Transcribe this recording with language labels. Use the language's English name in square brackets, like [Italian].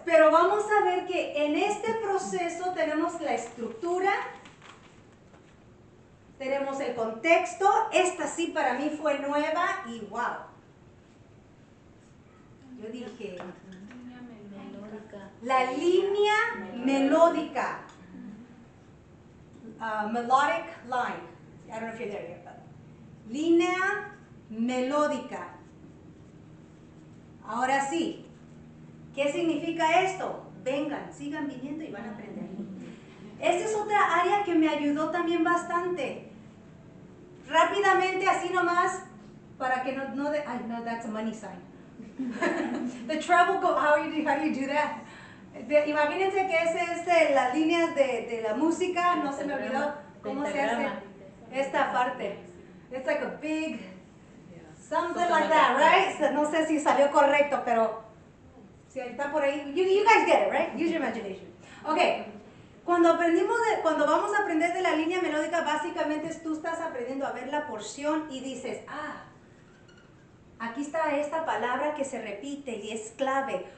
[Spanish] Pero vamos a ver que en este proceso tenemos la estructura, tenemos el contexto. Esta sí para mí fue nueva y wow. Yo dije, la línea melódica. [English] Melodic line. I don't know if you're there yet, but línea melódica. [Spanish] Ahora sí, ¿qué significa esto? Vengan, sigan viniendo y van a aprender. Esta es otra área que me ayudó también bastante. Rápidamente, así nomás, para que no [English] that's a money sign. The treble go, how do you do that? [Spanish] Imagínense que ese es las líneas de la música, no se me olvidó cómo se hace esta parte. [English] It's like a big, something like that, right? [Spanish] No sé si salió correcto, pero si está por ahí, [English] you guys get it, right? Use your imagination. Okay. [Spanish] Cuando vamos a aprender de la línea melódica, básicamente tú estás aprendiendo a ver la porción y dices, aquí está esta palabra que se repite y es clave.